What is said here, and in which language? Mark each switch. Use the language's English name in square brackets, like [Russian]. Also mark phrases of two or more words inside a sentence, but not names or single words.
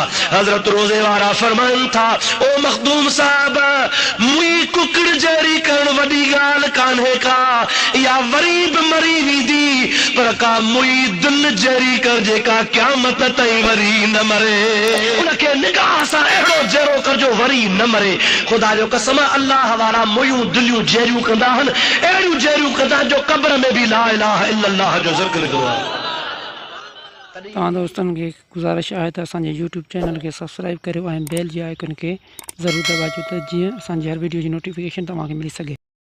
[Sindhi] حضرت روزي وارا فرمائين ٿا، او مخدوم صاحب، مئي ڪڪڙ جهڙي ڪرڻ وڏي ڳالهه ڪانهي ڪا، يا وري به مري ويندي، پر ڪا مئي دل جهڙي ڪر جيڪا قيامت تائين وري نه مري. انهن کي نگاهه سان اهڙو جهڙو ڪجو وري نه مري. خدا جو قسم، الله وارا مئيون دليون جهڙيون ڪندا آهن، اهڙيون جهڙيون ڪندا جو قبر ۾ ڀي [Arabic] لا إله إلا الله [Sindhi] جو ذڪر ڪرو. توهان دوستن کي گذارش آهي ته اسان جي يوٽيوب چينل کي سبسڪرائيب ڪريو ۽ بيل جي آئيڪن کي ضرور دٻائجو ته جيئن اسان جي هر وڊيو جي نوٽيفڪيشن توهان کي ملي سگهي.